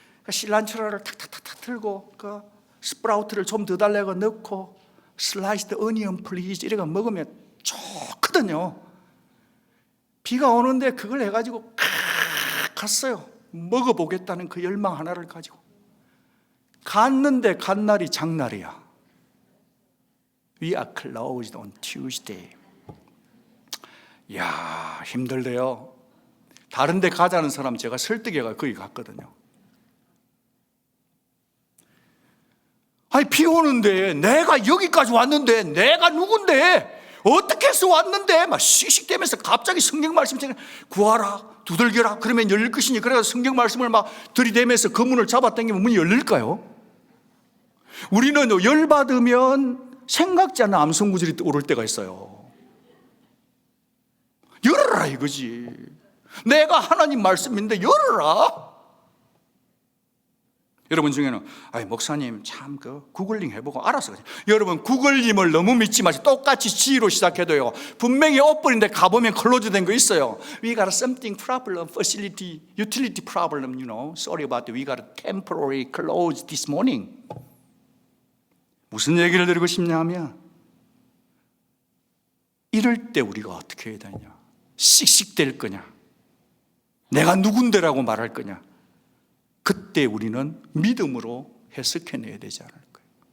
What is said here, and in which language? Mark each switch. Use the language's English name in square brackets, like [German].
[Korean] 실란초를 탁탁탁탁 틀고 스프라우트를 좀 더 달라고 넣고 [English] 슬라이스드 어니언 플리즈 [Korean] 이래가 먹으면 좋거든요. 비가 오는데 그걸 해가지고 갔어요. 먹어보겠다는 그 열망 하나를 가지고 갔는데 간 날이 장날이야. [English] We are closed on Tuesday. [Korean] 이야, 힘들대요. 다른 데 가자는 사람 제가 설득해가 거기 갔거든요. 아니, 비 오는데 내가 여기까지 왔는데 내가 누군데 어떻게 해서 왔는데 막 씩씩대면서 갑자기 성경 말씀 구하라, 두들겨라, 그러면 열릴 것이니. 그래서 성경 말씀을 막 들이대면서 그 문을 잡아당기면 문이 열릴까요? 우리는 열받으면 생각지 않는 암송구절이 오를 때가 있어요. 열어라 이거지. 내가 하나님 말씀인데 열어라. 여러분 중에는 목사님 참 구글링 해보고 알아서. 여러분, 구글링을 너무 믿지 마시고 똑같이 G로 시작해도요, 분명히 오픈인데 가보면 클로즈 된 거 있어요. [English] We got something problem, facility, utility problem, you know. Sorry about that. We got a temporary close this morning. [Korean] 무슨 얘기를 드리고 싶냐 하면, 이럴 때 우리가 어떻게 해야 되냐? 씩씩댈 거냐? 내가 누군데라고 말할 거냐? 그때 우리는 믿음으로 해석해내야 되지 않을까요?